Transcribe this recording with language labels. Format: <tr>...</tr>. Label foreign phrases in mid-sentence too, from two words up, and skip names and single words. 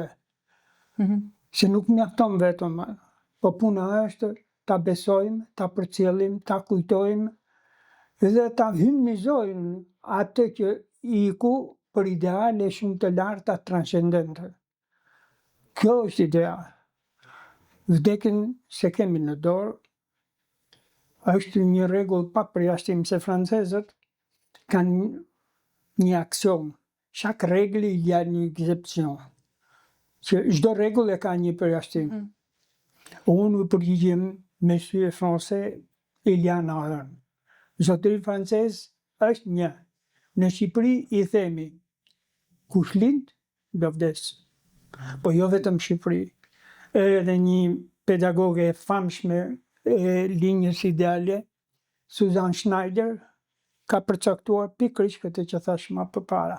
<sq>Se nuk mjafton vetëm, po puna është ta besojmë, ta përcjellim, ta kujtojmë dhe ta hyjnizojmë atë që iku për ideale shumë të larta transcendente. Kjo është ideja. Vdekjen se kemi në dorë, është një rregull pa përjashtim, se francezët kanë një aksion.</sq> <fr>Chaque règle il y a une exception.</fr> <sq>Që çdo rregull e ka një përjashtim. Unë u përgjigjem</sq> <fr>monsieur français, il y en a un.</fr> <sq>Zotëri francez është një. Në Shqipëri i themi kush lind do vdes. Po jo vetëm Shqipëri. Edhe një pedagoge e famshme e linjës ideale, Susan Schneider, ka përcaktuar pikërisht këtë që thash më përpara.</sq>